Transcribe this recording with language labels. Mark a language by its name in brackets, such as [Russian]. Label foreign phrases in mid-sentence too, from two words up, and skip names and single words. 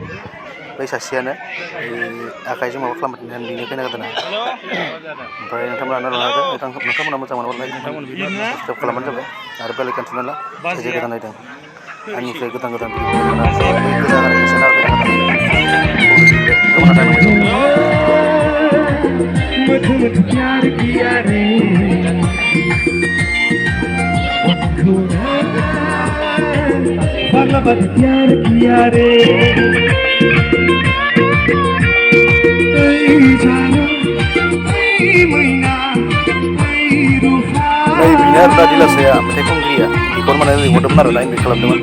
[Bodo] बै सासेयानो आखाइजों माबा खालामबाय बेनो खैना गोदाना। ओमफ्राय नोंथांमोना नोंथांमोना मोजां मोनोब्ला [English] like subscribe [Bodo] खालामबानो जाबाय आरो [English] bell icon [Bodo] थुना ला जाय जाय गोदान नायदों। आंनिफ्राय गोदान गोदान भिडिअ फैबाय थागोन। बै गोजा गाननायखौ सेना होबाय थागोन खोमाना दांनांबाय [Hindi] मधु मधु प्यार किया रे बाला बाला प्यार किया रे जाना मैना [Bodo] नै बेनो आरो दा दिलासाया मेथाइ खनगिरिया बेखौ माने लिंहरदोंमोन आरो ना इनभाइट खालामदोंमोन।